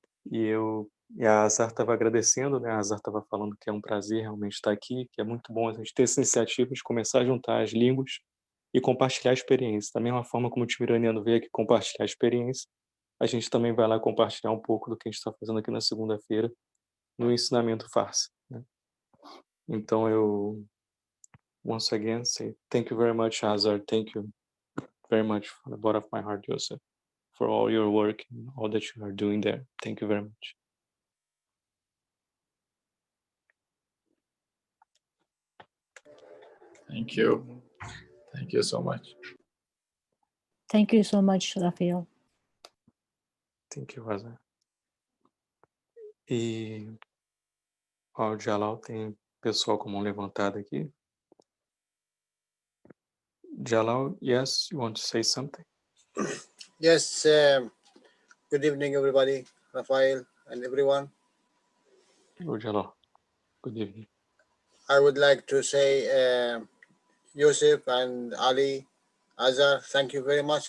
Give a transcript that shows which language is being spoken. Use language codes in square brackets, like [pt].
[pt] E a Azar estava agradecendo, né? A Azar estava falando que é um prazer realmente estar aqui, que é muito bom a gente ter essa iniciativa de começar a juntar as línguas e compartilhar a experiência. Da mesma forma como o time iraniano veio aqui compartilhar a experiência, a gente também vai lá compartilhar um pouco do que a gente está fazendo aqui na segunda-feira no Ensinamento Farsa, né? Então eu, [en] once again, say thank you very much, Azar. Thank you very much from the bottom of my heart, Joseph, for all your work and all that you are doing there. Thank you very much. Thank you. Thank you so much. Thank you so much, Rafael. Thank you, Azar. [pt] E ó, o Jalal tem pessoal com mão levantada aqui. [en] Jalal, yes, you want to say something? Yes, good evening, everybody, Rafael and everyone. Oh, Jalal, good evening. I would like to say, Yusuf and Ali, Azar, thank you very much.